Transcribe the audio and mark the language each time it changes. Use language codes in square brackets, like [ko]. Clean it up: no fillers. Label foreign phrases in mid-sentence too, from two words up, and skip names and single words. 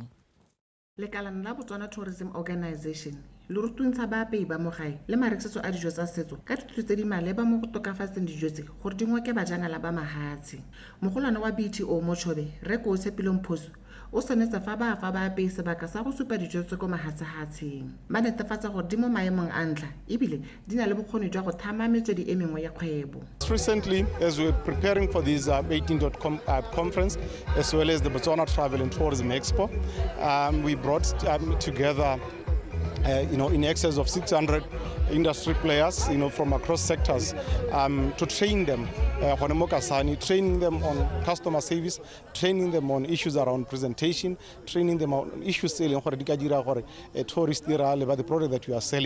[tn] Lekalana la Botswana Tourism Organization le rutuntsha baapei ba mo gae le marekisetso a dijo tsa setso ka dithuto tse di maleba mo go tokafatseng dijo tse gore di ngoke bajanala ba mahatshe. Mogolwane wa BTO Motšhobe Reko Tshepileng Phoso o senetsa fa ba fa baapei sebaka sa go supa dijo tse ko mahatshahatsheng. Ba netefatsa gore di mo maemong a ntlha ebile di na le bokgoni jwa go thama metswedi e mengwe ya kgwebo. [en] Recently, as we're preparing for this 18.com conference, as well as the Botswana Travel and Tourism Expo, we brought together in excess of 600 industry players, from across sectors, to train them, training them on customer service, training them on issues around presentation, training them on issues selling tourist the product that we are selling.